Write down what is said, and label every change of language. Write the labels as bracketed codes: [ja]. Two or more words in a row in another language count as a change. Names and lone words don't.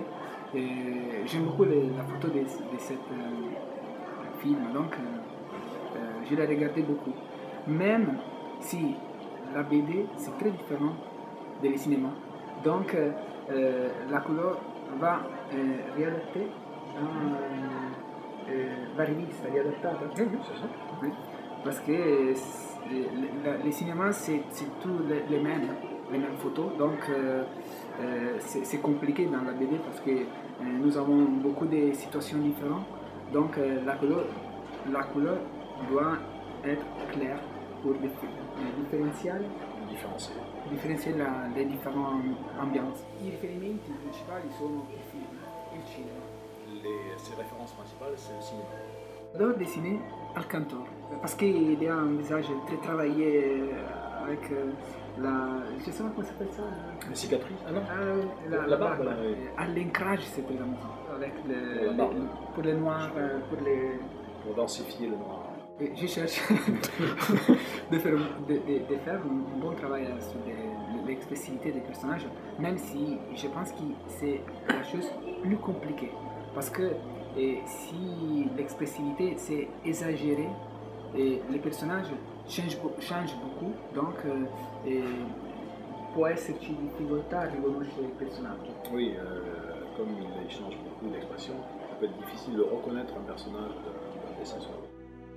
[fr] J'aime beaucoup la photo de ce film, donc je l'ai regardé beaucoup. Même si la BD, c'est très différent du cinéma. Donc la couleur va [it] riadattare va rivista, riadattata. [fr] C'est ça. Oui. Parce que le cinéma, c'est tout les mêmes photos, donc c'est compliqué dans la BD parce que nous avons beaucoup de situations différentes, donc la couleur doit être claire pour différencier les différentes ambiances. [it] I riferimenti principali sono il film e il cinema. [fr] Ces références principales, c'est le cinéma. J'adore dessiner Alcantor parce qu'il a un visage très travaillé avec je sais pas comment ça s'appelle ça. Les cicatrices? Ah non, la barbe. À l'ancrage, c'était la maison. Avec pour les noirs, pour densifier le noir. je cherche de faire un bon travail sur l'expressivité des personnages, même si je pense que c'est la chose plus compliquée. Parce que si l'expressivité c'est exagéré, les personnages changent beaucoup, donc [it] può esserci difficoltà a riconoscere il personaggio. [fr] Oui, comme il change beaucoup d'expression, ça peut être difficile de reconnaître un personnage d'un dessin sur